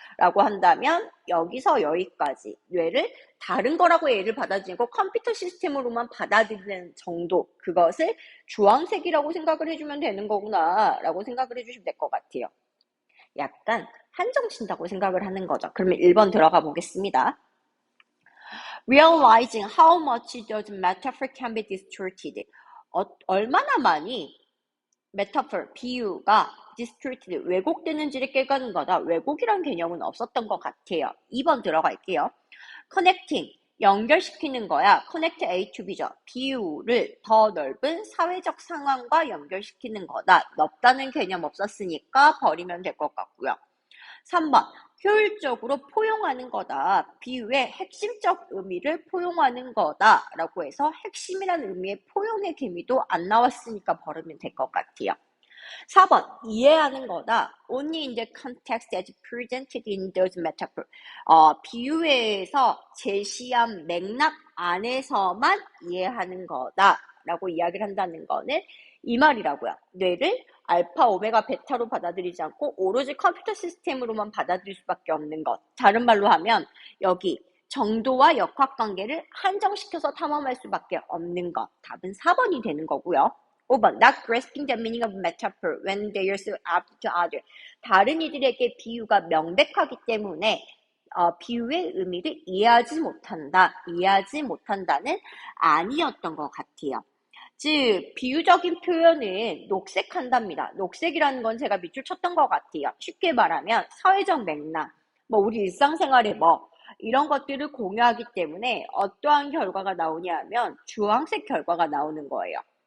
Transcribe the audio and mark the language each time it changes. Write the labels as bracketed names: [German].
[Korean] 라고 한다면 여기서 여기까지 뇌를 다른 거라고 예를 받아들이고 컴퓨터 시스템으로만 받아들이는 정도, 그것을 주황색이라고 생각을 해주면 되는 거구나 라고 생각을 해주시면 될 것 같아요. 약간 한정친다고 생각을 하는 거죠. 그러면 1번 들어가 보겠습니다. [English] Realizing how much the metaphor can be distorted. [Korean] 얼마나 많이 metaphor, 비유가 distorted, 왜곡되는지를 깨닫는 거다. 왜곡이란 개념은 없었던 것 같아요. 2번 들어갈게요. [English] Connecting, [Korean] 연결시키는 거야. [English] Connect A to B죠. [Korean] 비유를 더 넓은 사회적 상황과 연결시키는 거다. 넓다는 개념 없었으니까 버리면 될 것 같고요. 3번, 효율적으로 포용하는 거다. 비유의 핵심적 의미를 포용하는 거다. 라고 해서 핵심이라는 의미의 포용의 개미도 안 나왔으니까 버리면 될 것 같아요. 4번, 이해하는 거다. [English] Only in the context as presented in those metaphor. [Korean] 비유에서 제시한 맥락 안에서만 이해하는 거다. 라고 이야기를 한다는 거는 이 말이라고요. 뇌를 알파, 오메가, 베타로 받아들이지 않고 오로지 컴퓨터 시스템으로만 받아들일 수밖에 없는 것. 다른 말로 하면 여기 정도와 역학관계를 한정시켜서 탐험할 수밖에 없는 것. 답은 4번이 되는 거고요. [English] 5번 not grasping the meaning of metaphor when they are so apt to other. [Korean] 다른 이들에게 비유가 명백하기 때문에 비유의 의미를 이해하지 못한다는 아니었던 것 같아요. 즉 비유적인 표현은 녹색한답니다. 녹색이라는 건 제가 밑줄 쳤던 것 같아요. 쉽게 말하면 사회적 맥락, 우리 일상생활의 이런 것들을 공유하기 때문에 어떠한 결과가 나오냐 하면 주황색 결과가 나오는 거예요.